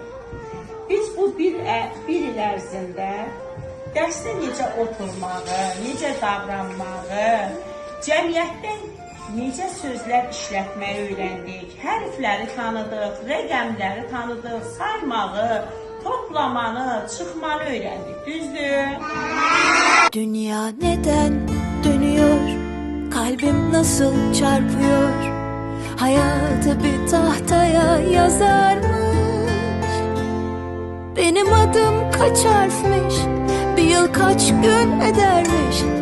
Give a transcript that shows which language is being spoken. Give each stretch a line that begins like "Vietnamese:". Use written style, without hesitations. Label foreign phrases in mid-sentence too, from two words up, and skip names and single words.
Azerbaijani: Biz bu bir il ərzində dərsdə necə oturmağı, necə davranmağı, cəmiyyətdə necə sözlər işlətməyi öyrəndik, hərfləri tanıdıq, rəqəmləri tanıdıq, saymağı, toplamanı, çıxmanı öyrəndik, düzdür?
Turkish: Dünya neden dönüyor? Kalbim nasıl çarpıyor? Hayatı bir tahtaya yazarmış. Benim adım kaç harfmiş? Bir yıl kaç gün edermiş?